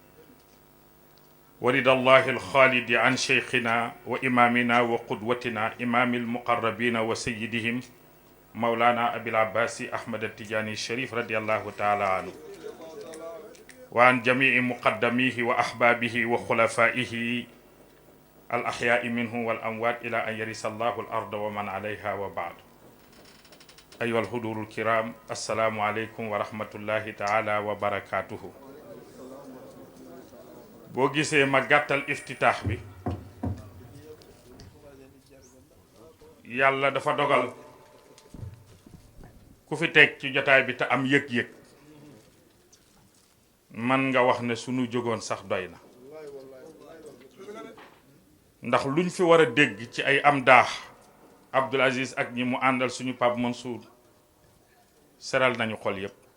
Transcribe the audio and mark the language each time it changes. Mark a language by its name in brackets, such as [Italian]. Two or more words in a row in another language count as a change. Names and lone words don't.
[Arabic] ورد الله الخالد عن شيخنا وإمامنا وقدوتنا إمام المقربين وسيدهم مولانا أبي العباس أحمد التجاني الشريف رضي الله تعالى عنه وعن جميع مقدميه وأحبابه وخلفائه الأحياء منه والأموات إلى أن يرث الله الأرض ومن عليها وبعد أيها الحضور الكرام السلام عليكم ورحمة الله تعالى وبركاته [Wolof] boo gisee ma gàttal iftitaax bi yàlla dafa dogal ku fi teg ci jotaay bi te am yëg-yëg man nga wax ne sunu jógoon sax doy na ndax luñ fi war a dégg ci ay am daax Abdoul Aziz ak ñi mu àndal suñu Pape Mansour seral nañu xol yépp